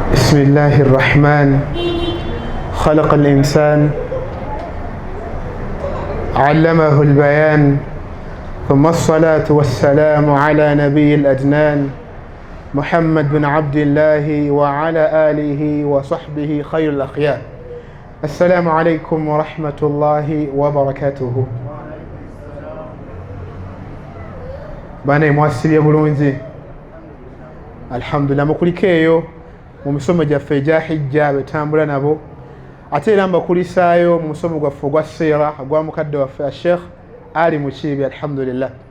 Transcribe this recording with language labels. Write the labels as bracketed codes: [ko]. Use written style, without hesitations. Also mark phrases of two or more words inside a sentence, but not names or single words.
[ar] بسم الله الرحمن خلق الإنسان علمه البيان ثم الصلاة والسلام على نبي الأدنان محمد بن عبد الله وعلى آله وصحبه خير الأخيار. السلام عليكم ورحمة الله وبركاته. [lg] bana mwasibye bulungi alhamdulillah mukulikeeyo mu misomo gyaffe egya hijja betambula nabo ate era mbakulisaayo mu musomo gwaffe ogwa siira gwa mukadde waffe Sheikh Ali Mukiibi alhamdulillah.